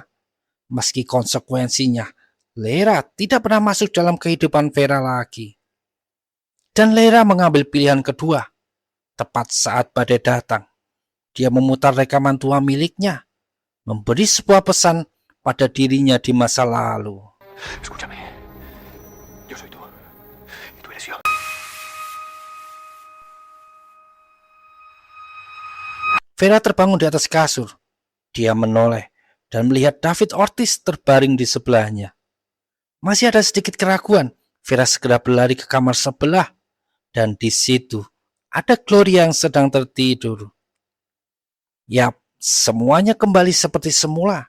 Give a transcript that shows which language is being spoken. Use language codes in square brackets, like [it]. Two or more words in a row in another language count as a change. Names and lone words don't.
[id] Meski konsekuensinya, Lera tidak pernah masuk dalam kehidupan Vera lagi. Dan Lera mengambil pilihan kedua. Tepat saat badai datang, dia memutar rekaman tua miliknya, memberi sebuah pesan pada dirinya di masa lalu. [es] Escúchame. Yo soy tú. Y tú eres yo. [id] Vera terbangun di atas kasur. Dia menoleh dan melihat David Ortiz terbaring di sebelahnya. Masih ada sedikit keraguan. Vera segera berlari ke kamar sebelah. Dan di situ ada Gloria yang sedang tertidur. Yap, semuanya kembali seperti semula.